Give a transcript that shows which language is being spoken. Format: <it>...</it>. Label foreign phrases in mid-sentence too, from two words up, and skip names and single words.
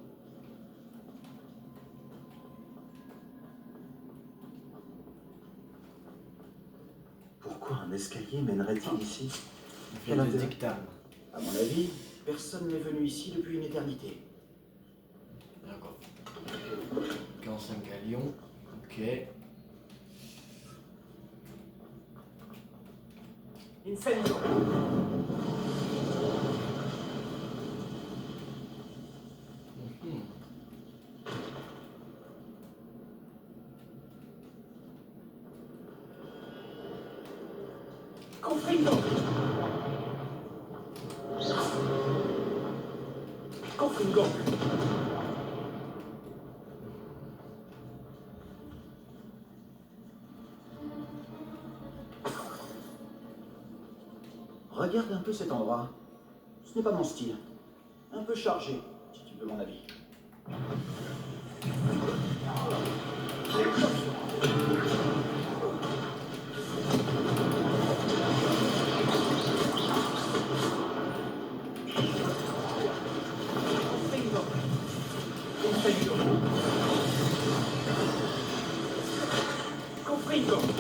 <fr>Pourquoi un escalier mènerait-il ici? Quel Quel intérêt? dictame. À mon avis, personne n'est venu ici depuis une éternité. D'accord. 45 galions. Ok. Incendio! Mhm. Confringo! Confringo! Regarde un peu cet endroit. Ce n'est pas mon style. Un peu chargé, si tu veux mon avis. Confringo! Incendio! Confringo!</fr>